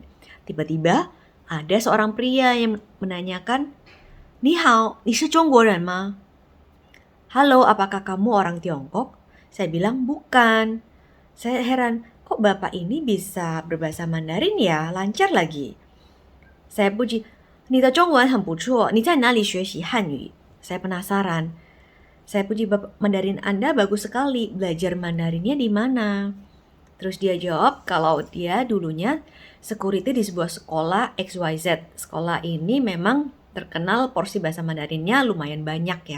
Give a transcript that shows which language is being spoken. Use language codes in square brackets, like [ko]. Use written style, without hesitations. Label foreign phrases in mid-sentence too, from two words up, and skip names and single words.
[id] Tiba-tiba ada seorang pria yang menanyakan, [zh] "你好，你是中国人吗?" [id] "Halo, apakah kamu orang Tiongkok?" Saya bilang, "Bukan." Saya heran, kok bapak ini bisa berbahasa Mandarin ya, lancar lagi. Saya puji, [zh] "你的中文很不错，你在哪里学习汉语?" [id] Saya penasaran. Saya puji, "Bapak, Mandarin Anda bagus sekali, belajar Mandarinnya di mana?" Terus dia jawab kalau dia dulunya security di sebuah sekolah XYZ. Sekolah ini memang terkenal porsi bahasa Mandarinnya lumayan banyak ya.